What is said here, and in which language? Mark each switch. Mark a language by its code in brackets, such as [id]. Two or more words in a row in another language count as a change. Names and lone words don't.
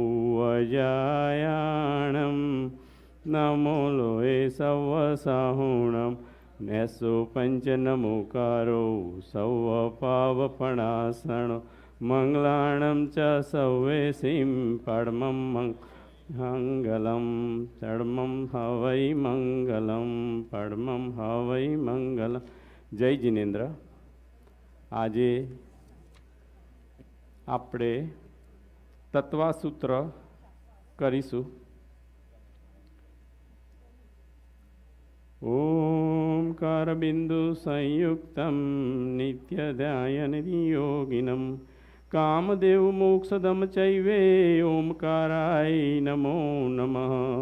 [pra] अजायाणं नमो लोये सवसहुणं नेसो पंचनमुकारो सौवपावपणासनो मंगलाणं च सौवेसिं परमं मंगलं चर्मं हवै मंगलं परमं हवै मंगलम। [gu] जय जिनेन्द्र। આજે આપણે તત્વાસૂત્ર કરીશું। [sa] ઓમકાર બિંદુ સંયુક્તમ નિત્યધ્યાયન યોગિનમ કામદેવ મોક્ષદમ ચૈવે ઓમકારાય નમો નમઃ।